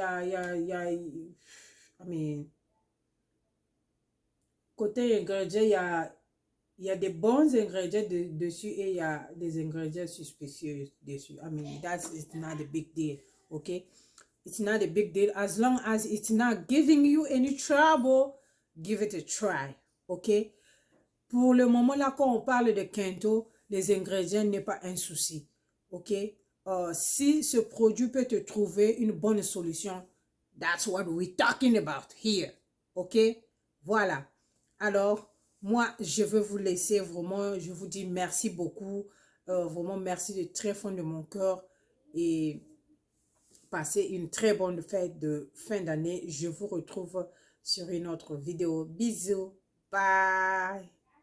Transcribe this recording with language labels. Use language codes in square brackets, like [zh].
[en] I mean, [fr] côté ingrédients, il y a des bons ingrédients dessus et il y a des ingrédients suspicieux dessus. [en] I mean, it's not a big deal, okay? It's not a big deal. As long as it's not giving you any trouble, give it a try, okay? [fr] Pour le moment là, quand on parle de Kento, les ingrédients n'est pas un souci, ok? Si ce produit peut te trouver une bonne solution, [en] that's what we're talking about here, [fr] ok? Voilà. Alors, moi, je veux vous laisser vraiment, je vous dis merci beaucoup, vraiment merci de très fond de mon cœur et passez une très bonne fête de fin d'année. Je vous retrouve sur une autre vidéo. Bisous, bye!